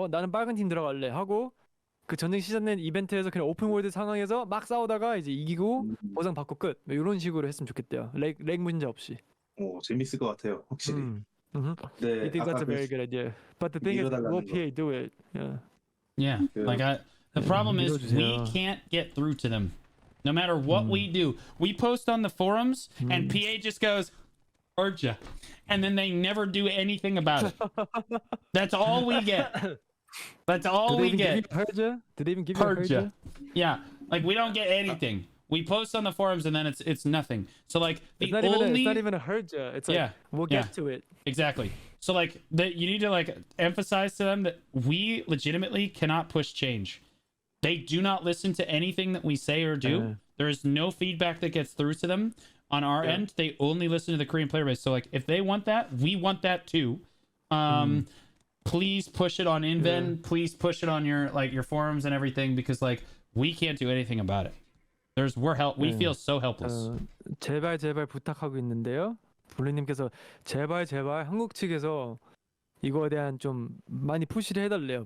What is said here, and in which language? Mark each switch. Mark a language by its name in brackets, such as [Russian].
[Korean] 나는 빨간 팀 들어갈래 하고 그 전쟁 시작된 이벤트에서 그냥 오픈 월드 상황에서 막 싸우다가 이제 이기고 보상 받고 끝. 뭐 이런 식으로 했으면 좋겠대요. 렉 문제 없이. 재밌을 것 같아요, 확실히. [English] I think that's a very good idea. But the thing is, will PA do it? Yeah. Yeah, Yeah. the problem is we [Korean] 밀어주세요. [English] can't get through to them. No matter what we do, we post on the forums, and PA just goes, "Heard ya," and then they never do anything about it. That's all we get. That's all we get. Did they even give you a Heard ya. Herja? Yeah, like we don't get anything. We post on the forums, and then it's nothing. So like the It's not even a Herja. It's like Yeah, we'll yeah. get to it. exactly. So like that you need to like emphasize to them that we legitimately cannot push change. They do not listen to anything that we say or do. There is no feedback that gets through to them on our end. They only listen to the Korean player base. So like if they want that, we want that too. Please push it on Inven. Please push it on your forums and everything, because like we can't do anything about it. We feel so helpless. [Korean] 제발 부탁하고 있는데요. 블루님께서 제발 한국 측에서 이거에 대한 좀 많이 푸시를 해달래요.